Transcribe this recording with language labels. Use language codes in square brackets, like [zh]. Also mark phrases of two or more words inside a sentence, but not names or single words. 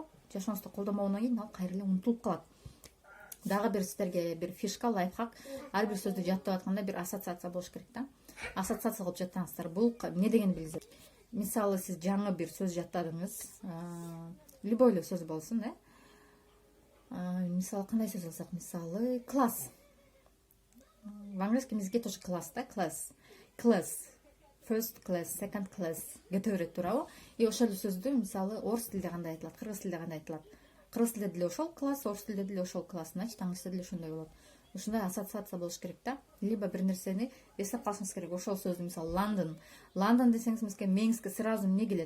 [ky] Жашооңузда колдонбогондон кийин ал кайра эле унутулуп калат. Дагы бир сиздерге бир фишка, лайфхак, ар бир сөздү жаттап атканда бир ассоциация болуш керек да. Ассоциация кылып жаттаңыздар. Бул эмне дегенди билиңиздер. Мисалы, сиз жаңы бир сөз жаттадыңыз, любой эле сөз болсун, Мисалы, кандай сөз алсак, мисалы, класс. [ru] В английском языке тоже класс, да, класс. [en] Class. First class, second class. [ky] Кете берет туурабы? И ошол сөздү мисалы орус тилде кандай айтылат, кыргыз тилде кандай айтылат. Кыргыз тилде деле ошол класс, орус тилде деле ошол класс. Значит, англисте деле ошондой болот. Ушундай ассоциация болуш керек да. Либо бир нерсени эстеп калышыңыз керек. Ошол сөздү мисалы Лондон. Лондон десеңиз мээңизге сразу эмне келет?